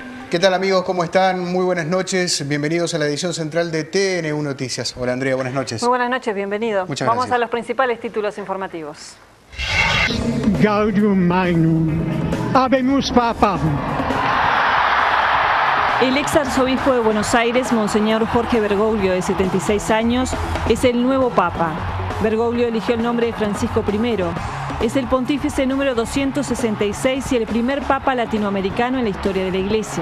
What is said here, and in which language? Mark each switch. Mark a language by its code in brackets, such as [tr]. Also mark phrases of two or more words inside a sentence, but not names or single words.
[es] ¿Qué tal amigos? ¿Cómo están? Muy buenas noches. Bienvenidos a la edición central de TN1 Noticias. Hola Andrea, buenas noches. Muy buenas noches, bienvenido. Muchas Vamos gracias. a los principales títulos informativos. [la] Gaudium Magnum, habemus papam. [es] El ex arzobispo de Buenos Aires, Monseñor Jorge Bergoglio, de 76 años, es el nuevo papa. Bergoglio eligió el nombre de Francisco I. Es el pontífice número 266 y el primer papa latinoamericano en la historia de la Iglesia.